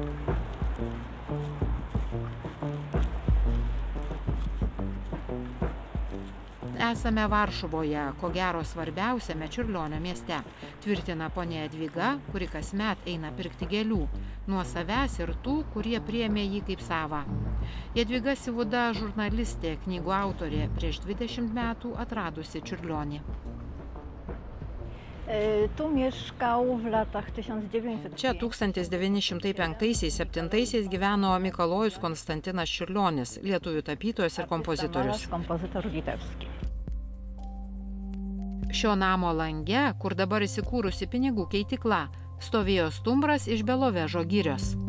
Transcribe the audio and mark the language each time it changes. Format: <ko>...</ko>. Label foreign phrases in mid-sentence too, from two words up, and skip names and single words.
<lt>Esame Varšuvoje, ko gero svarbiausiame Čiurlionio mieste, tvirtina ponia Jadvyga, kuri kasmet eina pirkti gėlių, nuo savęs ir tų, kurie priėmė jį kaip savą. Jadvyga Sivuda, žurnalistė, knygų autorė, prieš 20 metų atradusi Čiurlionį.</lt> <pl>Tu mieszkał w latach 1900.</pl> <lt>Čia 1905–1907 gyveno Mikalojus Konstantinas Čiurlionis, lietuvių tapytojas ir kompozitorius.</lt> <pl>Kompozitor litewski.</pl> <lt>Šio namo lange, kur dabar įsikūrusi pinigų keitikla, stovėjo stumbras iš Belovežo girios.</lt>